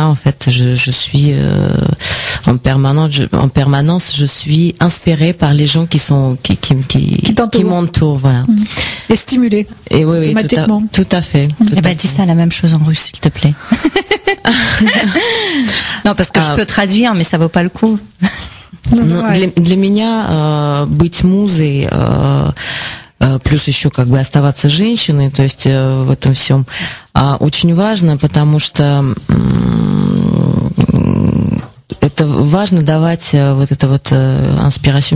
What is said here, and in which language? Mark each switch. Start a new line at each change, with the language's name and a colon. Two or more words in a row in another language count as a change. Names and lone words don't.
French: En fait, je suis en permanence, je suis inspirée par les gens qui m'entourent, voilà. Et stimulée. Et oui, automatiquement. Tout à fait. Dis ça la même chose en russe, s'il te plaît. Non, parce que je peux traduire, mais ça vaut pas le coup.
Russian: Для меня быть музой плюс еще как бы оставаться женщиной, то есть в этом всем очень важно, потому что это важно давать вот это вот инспирацию.